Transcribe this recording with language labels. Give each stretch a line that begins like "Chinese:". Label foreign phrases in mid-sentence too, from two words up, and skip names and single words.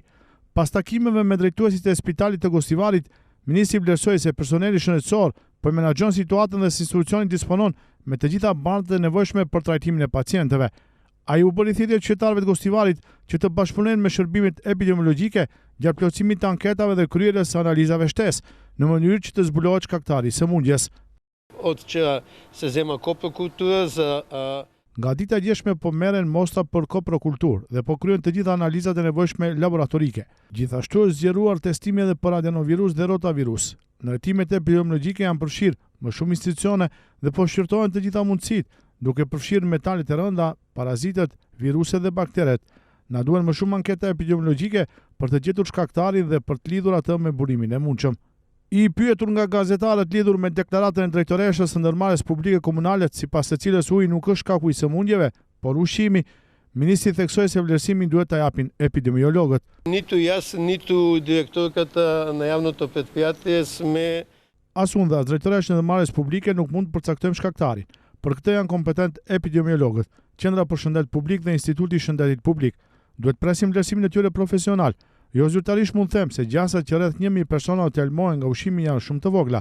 Albanian: Pas takimeve me drejtuesit e Spitalit të Gostivarit, ministri vlerësoi se personeli shëndetësor po menaxhon situatën dhe si institucioni disponon me të gjitha banët e nevojshme për trajtimin e pacientëve. Ai u bëri thirrje qytetarëve të Gostivarit që të bashkëpunojnë me shërbimet epidemiologjike gjatë plotësimit të anketave dhe kryerjes së analizave shtesë, në mënyrë që të zbulohet shkaktari i sëmundjes.
Macedonian: От вчера се взема копрокултура за
Albanian: Nga dita e djeshme po merren mostra për koprokulturë dhe po kryen të gjitha analizat e nevojshme laboratorike. Gjithashtu është zgjeruar testimi edhe për adenovirus dhe rotavirus. Në hetimet epidemiologjike janë përfshirë më shumë institucione dhe po shqyrtohen të gjitha mundësitë, duke përfshirë metalet e rënda, parazitët, viruset dhe bakteret. Na duhen më shumë anketa epidemiologjike për të gjetur shkaktarin dhe për të lidhur atë me burimin e mundshëm. I pyetur nga gazetarët lidhur me deklaratën e drejtoreshës së ndërmarrjes publike komunale, sipas së cilës uji nuk është shkaku i sëmundjeve, por ushqimi, ministri theksoi se vlerësimin duhet ta japin epidemiologët.
Macedonian: Нито аз, нито директорката на явното предприятие сме
Albanian: As unë dhe as drejtoreshja e ndërmarrjes publike nuk mund të përcaktojmë shkaktarin. Për këtë janë kompetent epidemiologët, Qendra për Shëndet Publik dhe Instituti i Shëndetit Publik. Duhet presim vlerësimin e tyre profesional. Jo zyrtarisht mund them se gjasat që rreth 1000 persona u telmohen nga ushqimi janë shumë të vogla.